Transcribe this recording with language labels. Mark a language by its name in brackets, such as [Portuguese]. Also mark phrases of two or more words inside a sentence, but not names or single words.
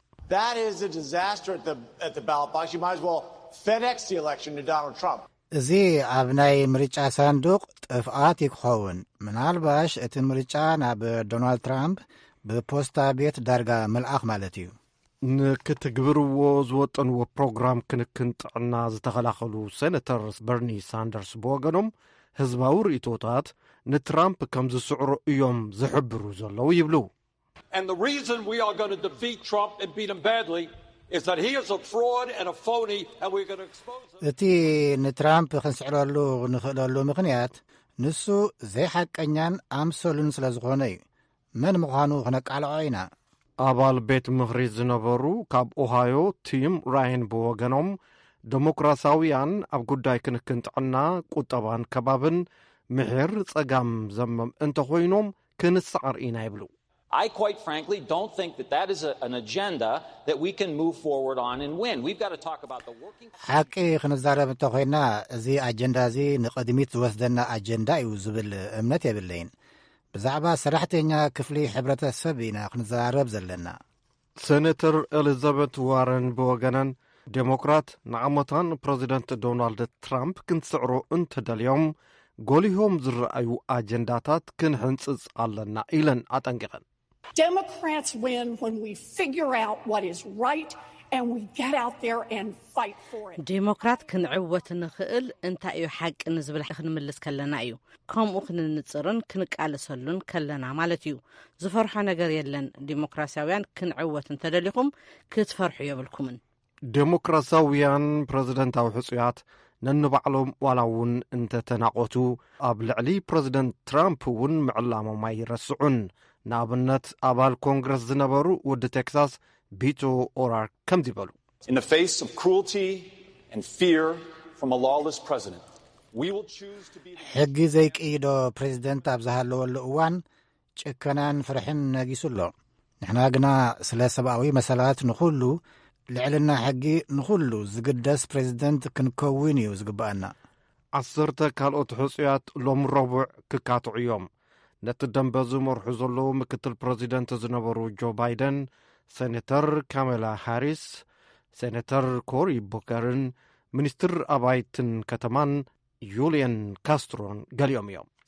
[Tigrinya] እዚ ኣብ ናይ ምርጫ ሳንዱቕ ጥፍኣት ይክኸውን። ምናልባሽ እቲ ምርጫ ናብ ዶናልድ ትራምፕ ብፖስታ ቤት ዳርጋ መልኣኽ ማለት እዩ። ንክትግብርዎ ዝወጠንዎ ፕሮግራም ክንክን ጥዕና ዝተኸላኸሉ ሴነተር በርኒ ሳንደርስ ብወገኖም ህዝባዊ ርእቶታት ንትራምፕ ከም ዝስዕሮ እዮም ዝሕብሩ ዘለዉ ይብሉ። [English] And the reason we are going to defeat Trump and beat him badly is that he is a fraud and a phony and we're going to expose him. [Tigrinya] እቲ ንትራምፕ ክንስዕረሉ ንኽእለሉ ምኽንያት ንሱ ዘይሓቀኛን ኣምሰሉን ስለ ዝኾነ እዩ። መን ምዃኑ ክነቃልዖ ኢና። ኣባል ቤት ምኽሪ ዝነበሩ ካብ ኦሃዮ ቲም ራይን ብወገኖም ዲሞክራሲያውያን ኣብ ጉዳይ ክንክን ጥዕና ቁጠባን ከባብን ምሕር ጸጋም ዘመም እንተኾይኖም ክንሰዓር ኢና ይብሉ። [English] I quite frankly don't think that is an agenda that we can move forward on and win. We've got to talk about the working. [Tigrinya] ሓቂ ክንዛረብ እንተኾይና እዚ ኣጀንዳ እዚ ንቕድሚት ዝወስደና ኣጀንዳ እዩ ዝብል እምነት የብለይን። ብዛዕባ ሰራሕተኛ ክፍሊ ሕብረተሰብ ኢና ክንዘራረብ ዘለና። ሴነተር ኤሊዛቤት ዋረን ብወገነን ዴሞክራት ንዓመታን ፕሬዚደንት ዶናልድ ትራምፕ ክንስዕሮ እንተደልዮም ጎሊሆም ዝረአዩ ኣጀንዳታት ክንሕንጽጽ ኣለና ኢለን ኣጠንቂቐን። [English] Democrats win when we figure out what is right and we get out there and fight for it. [Tigrinya] ዲሞክራት ክንዕወት ንኽእል እንታይ እዩ ሓቂ ንዝብል ክንምልስ ከለና እዩ። ከምኡ ክንንጽርን ክንቃለሰሉን ከለና ማለት እዩ። ዝፈርሖ ነገር የለን። ዲሞክራሲያውያን ክንዕወት እንተደሊኹም ክትፈርሑ የብልኩምን። ዴሞክራሲያውያን ፕሬዚደንታዊ ሕፁያት ነንባዕሎም ዋላ እውን እንተተናቆቱ ኣብ ልዕሊ ፕረዚደንት ትራምፕ እውን ምዕላሞም ኣይረስዑን። ንኣብነት ኣባል ኮንግረስ ዝነበሩ ወዲ ቴክሳስ ቢቶ ኦራርክ ከምዚ ይበሉ። [English] In the face of cruelty and fear from a lawless president, we will choose to be [Tigrinya] ሕጊ ዘይቅይዶ ፕሬዚደንት ኣብ ዝሃለወሉ እዋን ጭከናን ፍርሕን ነጊሱሎ። ንሕና ግና ስለ ሰብኣዊ መሰላት ንኹሉ ልዕልና ሕጊ ንኹሉ ዝግደስ ፕሬዚደንት ክንከውን እዩ ዝግባአና። 10 ካልኦት ሕፁያት ሎም ረቡዕ ክካትዑ እዮም። ነቲ ደንበ ዝመርሑ ዘለዉ ምክትል ፕሬዚደንት ዝነበሩ ጆ ባይደን፣ ሴኔተር ካሜላ ሃሪስ፣ ሴኔተር ኮሪ ቡከርን፣ ሚኒስትር ኣባይትን ከተማን ዩልየን ካስትሮን ገሊኦም እዮም።